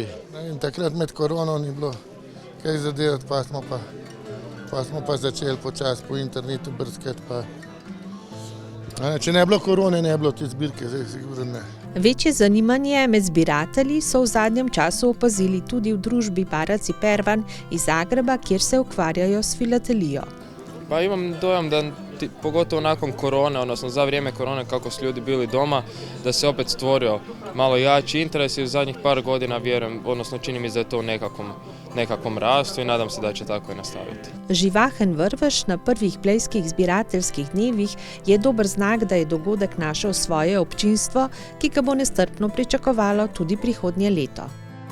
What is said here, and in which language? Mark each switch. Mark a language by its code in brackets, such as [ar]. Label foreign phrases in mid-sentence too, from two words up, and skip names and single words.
[sl] In takrat med korono ni bilo kaj zadevati, pa smo pa začeli počasi po internetu brskati. Če ne bilo korone, ne bilo te zbirke, zdaj sigurno ne. Večje zanimanje med zbiratelji so v zadnjem času opazili tudi v družbi Paraci Pervan iz Zagreba, kjer se ukvarjajo s filatelijo. [hr] Pa imam dojam da pogotovo nakon korone, odnosno za vrijeme korone kako su ljudi bili doma, da se opet stvorio malo jači interes i u zadnjih par godina vjerujem, odnosno čini mi da je to u nekakvom rastu i nadam se da će tako i nastaviti. [sl] Živahen vrvež na prvih blejskih zbirateljskih dnevih je dober znak, da je dogodek našel svoje občinstvo, ki ga bo nestrpno pričakovalo tudi prihodnje leto.